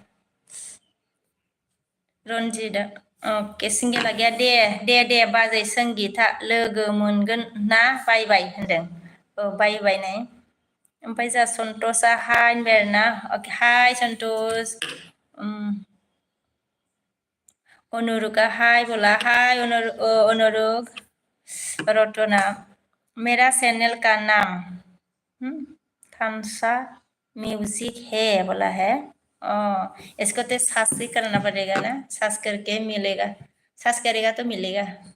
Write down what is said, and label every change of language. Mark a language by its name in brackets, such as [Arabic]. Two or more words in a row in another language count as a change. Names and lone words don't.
[Bodo] रन्जितआ अके सिंगेल आगैया दे बाजै संगिता लोगो मोनगोन ना बाय होनदों बाय नै ओमफ्राय जोंहा सन्तोषआ हाय होनबाय आरोना अके हाय सन्तोष [Hindi] अनुरुगा हाय बोला हाय अनुरुग रतना मेरा चैनल का नाम थानसा म्यूजिक है बोला है इसको तो सर्च ही करना पड़ेगा ना सर्च करके मिलेगा सर्च करेगा तो मिलेगा